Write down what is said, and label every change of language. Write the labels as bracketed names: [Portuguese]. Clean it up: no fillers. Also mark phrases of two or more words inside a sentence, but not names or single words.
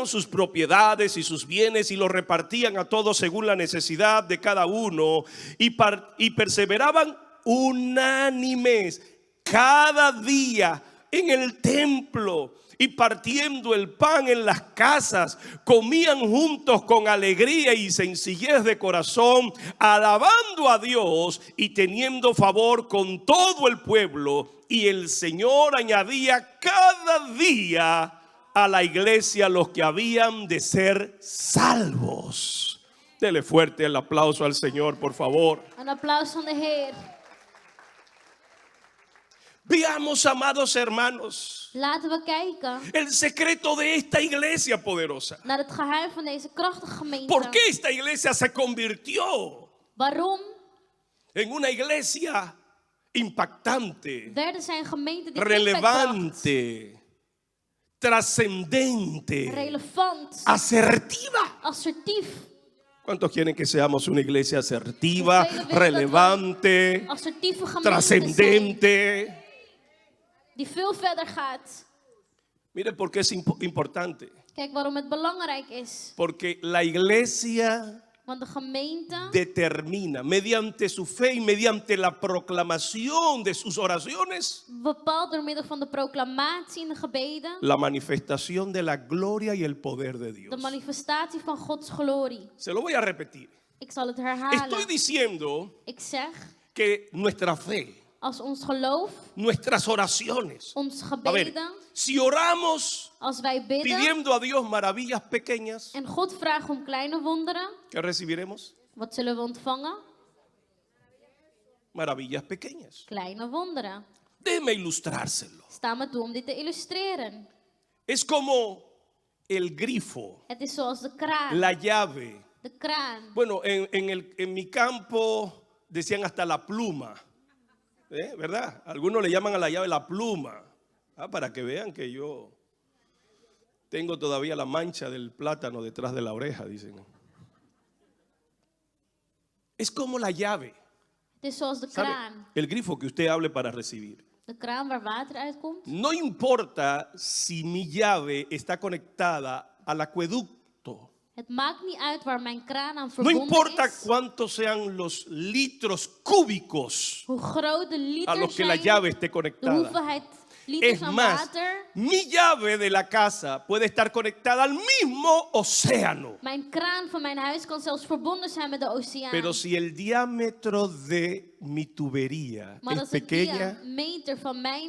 [Spanish] sus propiedades y sus bienes y los repartían a todos según la necesidad de cada uno y perseveraban unánimes cada día en el templo y partiendo el pan en las casas, comían juntos con alegría y sencillez de corazón, alabando a Dios y teniendo favor con todo el pueblo. Y el Señor añadía cada día a la iglesia los que habían de ser salvos. Dele fuerte el aplauso al Señor, por favor. [Dutch] Een applaus van de Heer. [Spanish] Veamos, amados hermanos, [Dutch] Laten we kijken [Spanish] el secreto de esta iglesia poderosa. [Dutch] naar het geheim van deze krachtige gemeente. [Spanish] ¿Por qué esta iglesia se convirtió [Dutch] Waarom [Spanish] en una iglesia impactante, [Dutch] werden zij een gemeente die impact [Spanish] relevante, trascendente, [Dutch] bracht, relevant, [Spanish] asertiva? [Dutch] assertief? [Spanish] ¿Cuántos quieren que seamos una iglesia asertiva, relevante, [Dutch] Assertieve gemeente zijn, [Spanish] trascendente? [Dutch] die veel verder gaat. [Spanish] Mire por qué es importante. [Dutch] Kijk waarom het belangrijk is. [Spanish] Porque la iglesia [Dutch] Want de gemeente [Spanish] determina mediante su fe y mediante la proclamación de sus oraciones [Dutch] bepaalt door middel van de proclamatie en de gebeden [Spanish] la manifestación de la gloria y el poder de [Dutch] de [Spanish] Dios. [Dutch] manifestatie van Gods glorie. [Spanish] Se lo voy a repetir. [Dutch] Ik zal het herhalen. [Spanish] Estoy diciendo [Dutch] Ik zeg, [Spanish] que nuestra fe, [Dutch] als ons geloof, [Spanish] nuestras oraciones, [Dutch] ons [Spanish] a ver, [Dutch] gebeden, [Spanish] si oramos [Dutch] als wij bidden [Spanish] pidiendo a Dios maravillas pequeñas, [Dutch] en God vragen om kleine wonderen, [Spanish] ¿qué recibiremos? [Dutch] wat zullen we ontvangen? [Spanish] Maravillas pequeñas. [Dutch] Kleine wonderen. [Spanish] Déjeme ilustrárselo. [Dutch] Sta me toe om dit te illustreren. [Spanish] Es como el grifo, [Dutch] Het is zoals de kraan. [Spanish] la llave. [Dutch] De kraan. [Spanish] Bueno, en mi campo decían hasta la pluma, ¿verdad? Algunos le llaman a la llave la pluma, para que vean que yo tengo todavía la mancha del plátano detrás de la oreja, dicen. Es como la llave, [Dutch] Het is zoals de [Spanish] ¿sabe? [Dutch] kraan. [Spanish] El grifo que usted hable para recibir. [Dutch] De kraan waar water uitkomt. [Spanish] No importa si mi llave está conectada al acueducto. [Dutch] Het maakt niet uit waar mijn kraan aan [Spanish] No [Dutch] verbonden [Spanish] importa [Dutch] is. [Spanish] cuántos sean los litros cúbicos [Dutch] Hoe groot de [Spanish] a [Dutch] liters [Spanish] los que la [Dutch] zijn. [Spanish] llave esté [Dutch] De [Spanish] conectada. [Dutch] hoeveelheid liters [Spanish] Es [Dutch] aan [Spanish] más, [Dutch] water. [Spanish] mi llave de la casa puede estar conectada al mismo océano. [Dutch] Mijn kraan van mijn huis kan zelfs verbonden zijn met de oceaan. [Spanish] Pero si el diámetro de mi tubería [Dutch] Maar [Spanish] es [Dutch] als de [Spanish] pequeña, [Dutch] diameter van mijn